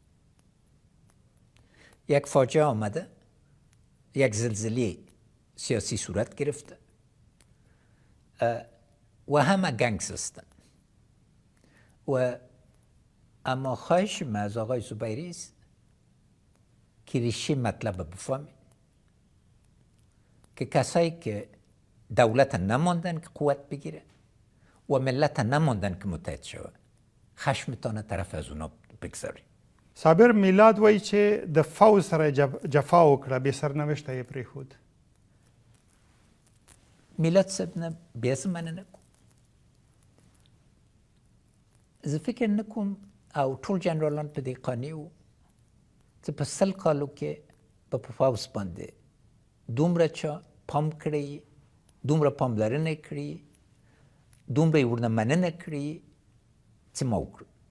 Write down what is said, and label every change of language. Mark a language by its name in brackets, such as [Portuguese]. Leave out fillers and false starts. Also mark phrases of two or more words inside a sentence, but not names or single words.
[Persian] یک فاجعه آمده، یک زلزله سیاسی صورت گرفته و همه گنگس هستن و اما خواهش من از آقای زبیری است که ریشه مطلب بفهمید که کسایی که دولت نماندن که قوت بگیره و ملت نماندن که متحد شود خشمتان طرف از اونا بگذارید. [Pashto] صابر میلاد وایي چې د فوز سره جفا وکړه، بې سرنوشته یې پرېښود. میلاد صاحب نه بیا زه مننه کوم. زه فکر نه کوم او ټول جنرالان په دې قانع وو چې په 100 کالو کې په فوز باندې دومره چا پام کړی، دومره پاملرنه کړې، دومره یې ورنه مننه کړې چې ما وکړو.